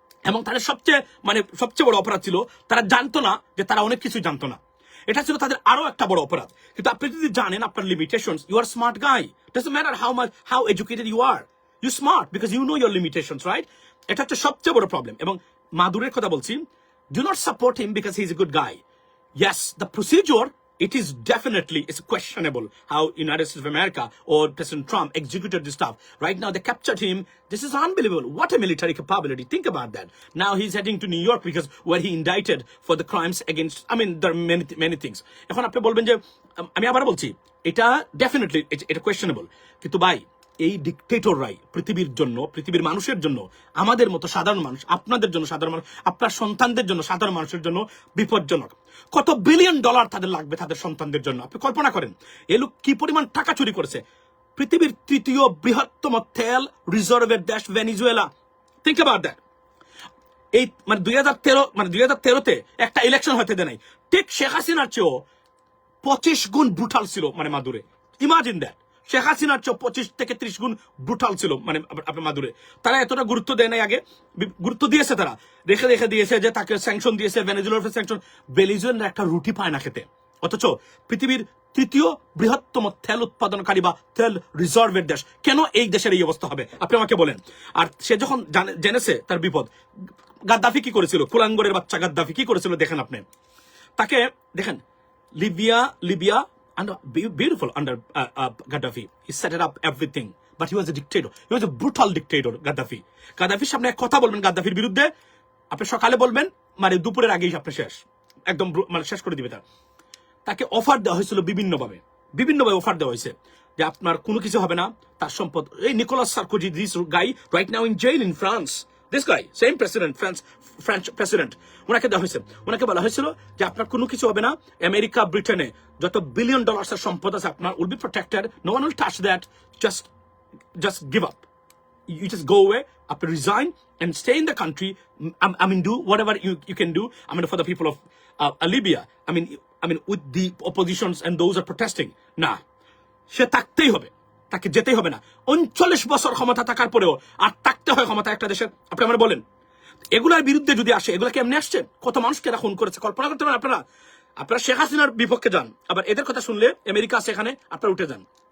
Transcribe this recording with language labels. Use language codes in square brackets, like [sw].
[bn] এবং তাদের সবচেয়ে বড় অপরাধ ছিল তারা জানতো না যে তারা অনেক কিছু জানতো না। এটা ছিল তাদের আরো একটা বড় অপরাধ। কিন্তু আপনি যদি জানেন আপনার limitations, [en] You are smart guy, doesn't matter how educated you are, you smart because you know your limitations, right? [bn] এটা হচ্ছে সবচেয়ে বড় প্রবলেম। এবং মাদুরের কথা বলছি, [en] Do not support him because he is a good guy. Yes, the procedure, it is definitely, it's questionable how United States of America or President Trump executed this stuff. Right now, they captured him. This is unbelievable. What a military capability. Think about that. Now he's heading to New York because where he indicted for the crimes against, I mean, there are many things. [bn] এখন আপনি বলবেন যে আমি আবার বলছি এটা definitely এটা questionable, কিন্তু ভাই এই ডিক্টেটররাই পৃথিবীর জন্য, পৃথিবীর মানুষের জন্য, আমাদের মতো সাধারণ মানুষ, আপনাদের জন্য সাধারণ মানুষ, আপনার সন্তানদের জন্য সাধারণ মানুষের জন্য বিপজ্জনক। কত $1 বিলিয়ন তাদের লাগবে তাদের সন্তানদের জন্য। আপনি কল্পনা করেন এই লোক কি পরিমাণ টাকা চুরি করেছে। পৃথিবীর 3য় বৃহত্তম তেল রিজার্ভের দেশ ভেনিজুয়েলা। [en] Think about that. [bn] এই মানে 2013 একটা ইলেকশন হতে দেয় নাই। ঠিক শেখ হাসিনার চেয়েও 25 গুণ ব্রুটাল ছিল মানে মাদুরে। [en] Imagine that. [bn] শেখ হাসিনার চেয়ে 25 থেকে 30 গুণ ব্রুটাল ছিল মানে আপনার মাদুরে। তারা এতটা গুরুত্ব দেয় নাই আগে, গুরুত্ব দিয়েছে তারা, রেখে দিয়েছে যে তাকে স্যাংশন দিয়েছে, ভেনেজুয়েলার স্যাংশন। ভেনেজুয়েলার একটা রুটি পায় না খেতে, অথচ পৃথিবীর 3য় বৃহত্তম তেল উৎপাদনকারী বা তেল রিজার্ভের দেশ, কেন এই দেশের এই অবস্থা হবে আপনি আমাকে বলেন? আর সে যখন জেনেছে তার বিপদ, গাদ্দাফি কি করেছিল? কুলাঙ্গরের বাচ্চা গাদ্দাফি কি করেছিল দেখেন আপনি। তাকে দেখেন [en] Libya under beautiful under Gaddafi, he set it up everything, but he was a dictator. He was a brutal dictator. [bn] Gaddafiর সামনে কথা বলবেন গাদ্দাফির বিরুদ্ধে, আপনি সকালে বলবেন মানে দুপুরের আগেই আপনি শেষ, একদম মানে শেষ করে দিবে। তাকে অফার দেওয়া হয়েছিল বিভিন্নভাবে অফার দেওয়া হয়েছে যে আপনার কোনো কিছু হবে না, তার সম্পদ। [en] এই Nicolas Sarkozy, this guy right now in jail in France, this guy same president, French president, [bn] ওনাকে দেওয়া হয়েছে। ওনাকে বলা হয়েছিল যে আপনার কোনো কিছু হবে না, আমেরিকা ব্রিটেনে যত $1 বিলিয়ন সম্পদ আছে আপনার [en] Will be protected, no one will touch that, just give up, you just go away, resign and stay in the country. I mean, do whatever you can do. I mean, for the people of Libya. I mean, with the oppositions and those are protesting. [bn] Nah, সে থাকতেই হবে, তাকে যেতেই হবে না। 39 বছর ক্ষমতা থাকার পরেও আর থাকতে হয় ক্ষমতা একটা দেশের, আপনি আমার বলেন। এগুলার বিরুদ্ধে যদি আসে, এগুলা কেমনে আসছে, কত মানুষকে এরা খুন করেছে কল্পনা করতে পারেন আপনারা? আপনারা শেখ হাসিনার বিপক্ষে যান, আবার এদের কথা শুনলে আমেরিকা আছে এখানে, আপনারা উঠে যান।